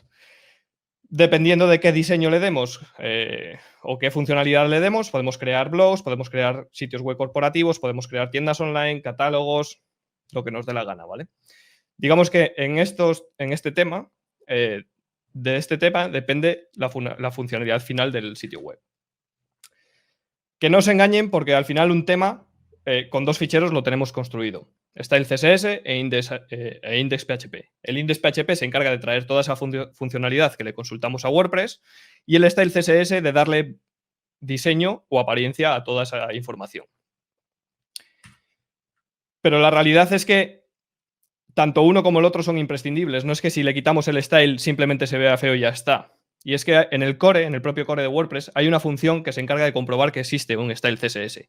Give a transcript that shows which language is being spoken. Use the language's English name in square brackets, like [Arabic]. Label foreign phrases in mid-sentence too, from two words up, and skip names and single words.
[Spanish] Dependiendo de qué diseño le demos o qué funcionalidad le demos, podemos crear blogs, podemos crear sitios web corporativos, podemos crear tiendas online, catálogos, lo que nos dé la gana, ¿vale? Digamos que de este tema depende la funcionalidad final del sitio web. Que no se engañen porque al final un tema con dos ficheros lo tenemos construido. Está el CSS e index.php. El index.php se encarga de traer toda esa funcionalidad que le consultamos a WordPress y el style CSS de darle diseño o apariencia a toda esa información. Pero la realidad es que tanto uno como el otro son imprescindibles. No es que si le quitamos el style simplemente se vea feo y ya está. Y es que en el propio core de WordPress, hay una función que se encarga de comprobar que existe un style CSS.